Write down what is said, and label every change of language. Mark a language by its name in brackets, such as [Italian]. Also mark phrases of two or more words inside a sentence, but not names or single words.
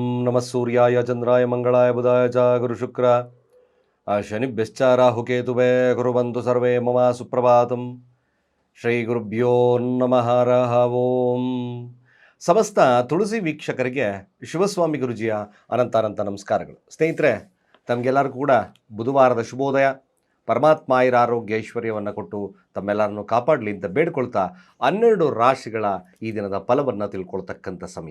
[Sanskrit] ನಮಃ ಸೂರ್ಯಾಯ ಚಂದ್ರಾಯ ಮಂಗಳಾಯ ಬುಧಾಯ ಚ ಗುರುಶುಕ್ರ ಶನಿಭ್ಯಶ್ಚ ರಾಹುಕೇತುವೇ ಕುರುವಂತು ಸರ್ವೇ ಮಮ ಸುಪ್ರಭಾತಂ. ಶ್ರೀ ಗುರುಭ್ಯೋ ನಮಃ ಹರಃ ಓಂ. [Kannada] ಸಮಸ್ತ ತುಳಸಿ ವೀಕ್ಷಕರಿಗೆ ಶಿವಸ್ವಾಮಿ ಗುರುಜಿಯ ಅನಂತ ನಮಸ್ಕಾರಗಳು. ಸ್ನೇಹಿತರೆ, ತಮಗೆಲ್ಲರಿಗೂ ಕೂಡ ಬುಧವಾರದ ಶುಭೋದಯ. ಪರಮಾತ್ಮ ಆರೋಗ್ಯ ಐಶ್ವರ್ಯವನ್ನು ಕೊಟ್ಟು ತಮ್ಮೆಲ್ಲರನ್ನು ಕಾಪಾಡಲಿ ಅಂತ ಬೇಡ್ಕೊಳ್ತಾ 12 ರಾಶಿಗಳ ಈ ದಿನದ ಫಲವನ್ನು ತಿಳ್ಕೊಳ್ತಕ್ಕಂಥ ಸಮಯ.